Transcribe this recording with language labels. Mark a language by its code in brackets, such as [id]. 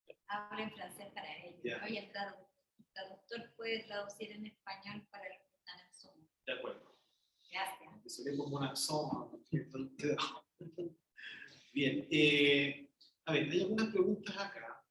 [es] Hablo en francés para ellos. [en] Yeah. [es] Oye, el traductor puede traducir en español para los que están en Zoom. De acuerdo. Gracias. [fr] Désolé pour mon accent, traducteur. [es] Bien, a ver, hay algunas preguntas acá.